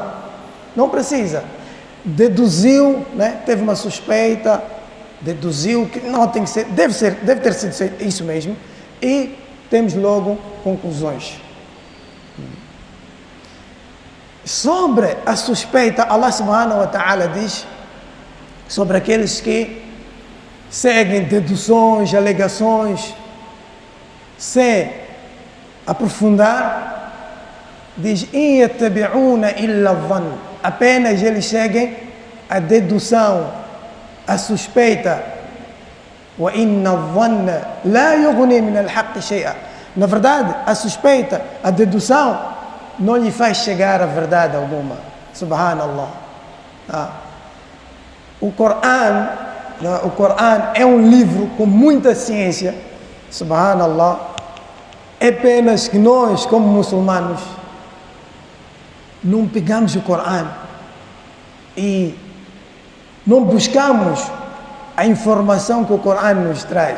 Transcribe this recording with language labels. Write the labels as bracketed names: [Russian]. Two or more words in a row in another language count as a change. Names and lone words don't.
[Portuguese] Não precisa. Deduziu, né, teve uma suspeita, deduziu que não tem que ser, deve ter sido isso mesmo, e temos logo conclusões. Sobre a suspeita, [Arabic] الله سبحانه وتعالى [Portuguese] diz sobre aqueles que seguem deduções, alegações, sem aprofundar, diz: [Arabic] "إن يتبعون إلا الظن", [Portuguese] apenas eles seguem a dedução, a suspeita. [Arabic] "وإن الظن لا يغني من الحق شيئا", [Portuguese] na verdade, a suspeita, a dedução não lhe faz chegar a verdade alguma. Subhanallah. O Coran é um livro com muita ciência. Subhanallah. É apenas que nós, como muçulmanos, não pegamos o Coran e não buscamos a informação que o Coran nos traz.